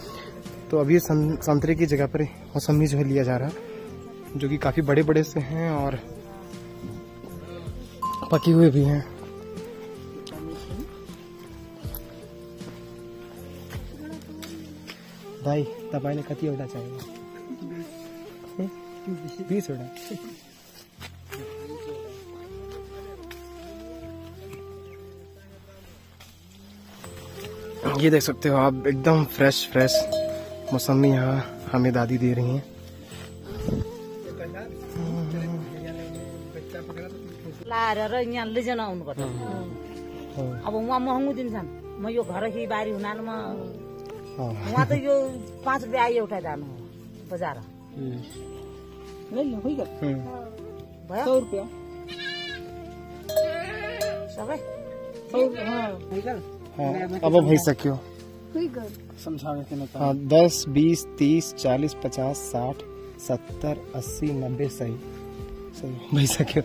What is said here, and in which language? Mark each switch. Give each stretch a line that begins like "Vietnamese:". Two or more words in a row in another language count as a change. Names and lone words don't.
Hindi: तो अभी संतरे की जगह पर मौसमी जो है लिया जा रहा है, जो कि काफी बड़े बड़े से हैं और पके हुए भी हैं।
Nepali: भाई तपाईँले कतिवटा चाहियो? 20 वटा।
Hindi: ये देख सकते हो आप, एकदम फ्रेश मौसमी यहाँ हमें दादी दे रही हैं।
Nepali: अब वहाँ महँगो दिन्छन्, म यो घर बारी हुनाले वहाँ त यो 5 रुपये आयो एउटा जानु बजार भयो 100 रुपया सबै। अब भाई सक्यो 10 20 30 40 50 60 70 80 90 सही भाई सक्यो।